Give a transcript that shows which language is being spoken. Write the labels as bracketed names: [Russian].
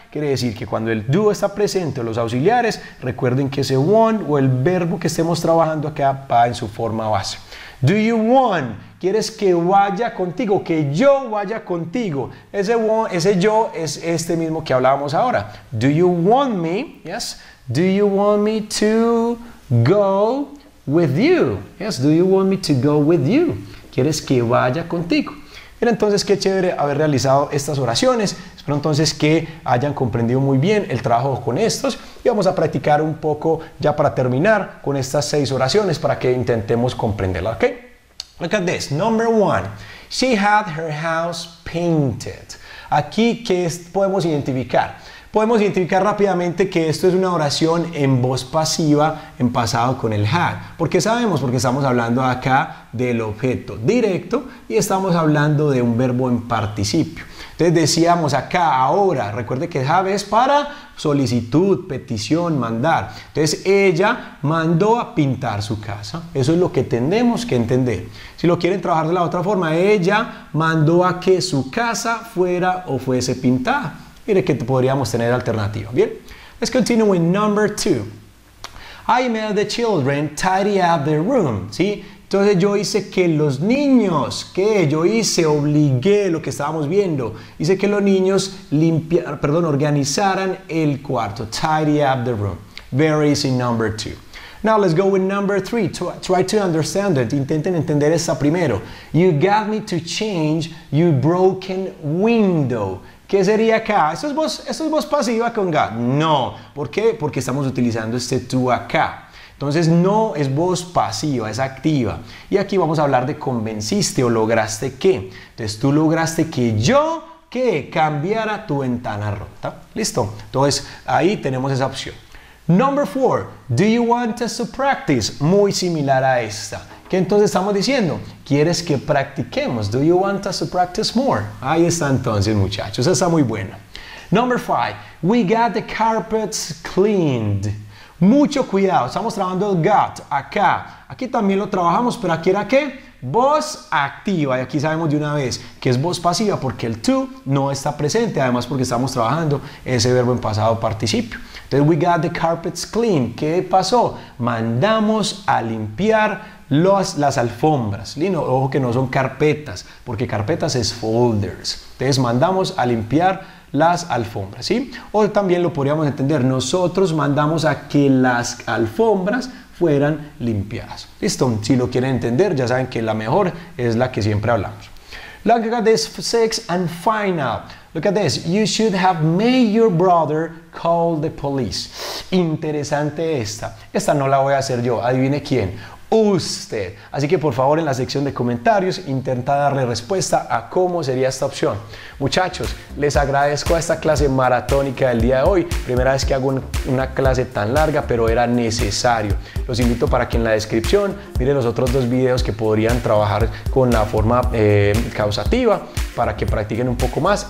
[Spanish] Quiere decir que cuando el do está presente o los auxiliares, recuerden que ese one o el verbo que estemos trabajando acá va en su forma base. [English] Do you want? [Spanish] ¿Quieres que vaya contigo? Que yo vaya contigo. Ese yo es este mismo que hablábamos ahora. [English] Do you want me? Yes. Do you want me to go with you? Yes. Do you want me to go with you? [Spanish] ¿Quieres que vaya contigo? Mira, entonces qué chévere haber realizado estas oraciones. Espero entonces que hayan comprendido muy bien el trabajo con estos y vamos a practicar un poco ya para terminar con estas 6 oraciones para que intentemos comprenderlas, ¿ok? [English] Look at this. Number 1. She had her house painted. [Spanish] Aquí, ¿qué podemos identificar? Podemos identificar rápidamente que esto es una oración en voz pasiva en pasado con el had. ¿Por qué sabemos? Porque estamos hablando acá del objeto directo y estamos hablando de un verbo en participio. Entonces decíamos acá, ahora, recuerde que have es para solicitud, petición, mandar. Entonces ella mandó a pintar su casa. Eso es lo que tenemos que entender. Si lo quieren trabajar de la otra forma, ella mandó a que su casa fuera o fuese pintada. Mire que podríamos tener alternativa. Bien, [English] let's continue with number 2. I made the children tidy up their room. [Spanish] ¿Sí? Entonces yo hice que los niños, ¿qué? Yo obligué lo que estábamos viendo. Hice que los niños organizaran el cuarto. [English] Tidy up the room. Very easy, number 2. Now let's go with number 3. Try to understand it. [Spanish] Intenten entender esta primero. [English] You got me to change your broken window. [Spanish] ¿Qué sería acá? ¿Esto es voz pasiva con got? No. ¿Por qué? Porque estamos utilizando este to acá. Entonces no es voz pasiva, es activa. Y aquí vamos a hablar de convenciste o lograste que. Entonces tú lograste que yo cambiara tu ventana rota. ¿Listo? Entonces ahí tenemos esa opción. [English] Number 4. Do you want us to practice? [Spanish] Muy similar a esta. ¿Qué entonces estamos diciendo? ¿Quieres que practiquemos? [English] Do you want us to practice more? [Spanish] Ahí está entonces, muchachos. Esa está muy buena. [English] Number 5. We got the carpets cleaned. [Spanish] Mucho cuidado. Estamos trabajando el got acá. Aquí también lo trabajamos, pero aquí era ¿qué? Voz activa. Y aquí sabemos de una vez que es voz pasiva porque el to no está presente. Además porque estamos trabajando ese verbo en pasado participio. Entonces, [English] we got the carpets clean. [Spanish] ¿Qué pasó? Mandamos a limpiar las alfombras. Ojo que no son carpetas, porque carpetas es folders. Entonces mandamos a limpiar las alfombras, ¿sí? O también lo podríamos entender, nosotros mandamos a que las alfombras fueran limpiadas. ¿Listo? Si lo quieren entender, ya saben que la mejor es la que siempre hablamos. [English] Look at this 6 and final. Look at this. You should have made your brother call the police. [Spanish] Interesante esta. Esta no la voy a hacer yo. Adivine quién. Usted. Así que por favor en la sección de comentarios intenta darle respuesta a cómo sería esta opción. Muchachos, les agradezco a esta clase maratónica del día de hoy. Primera vez que hago una clase tan larga, pero era necesario. Los invito para que en la descripción miren los otros 2 videos que podrían trabajar con la forma causativa para que practiquen un poco más.